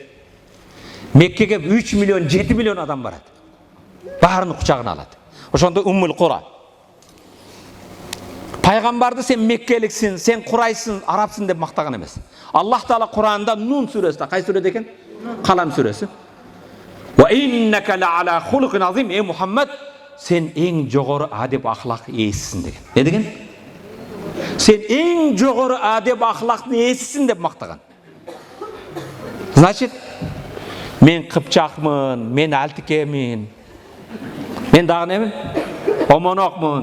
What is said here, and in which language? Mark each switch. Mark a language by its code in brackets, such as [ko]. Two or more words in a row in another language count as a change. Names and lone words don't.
[ky] Меккеге 3 миллион, 7 миллион адам барат. Баарын кучагына алат. Ошондо Уммул Кура. Пайгамбарды сен меккеликсин, сен курайсың, арабсың деп мактаган эмес. Аллах таала Куранда Нун сүрөсүндө, кайсы сүрөдө экен? Калам сүрөсү. [ar] وإنك لعلى خلق عظيم, ey Muhammad, [ky] сен эң жогору адеп ахлак ээсисиң деген. Не деген? Сен эң жогору адеп ахлактын ээсисиң деп мактаган. Значит, мен кыпчакмын, мен алтикемин, мен дагы немин?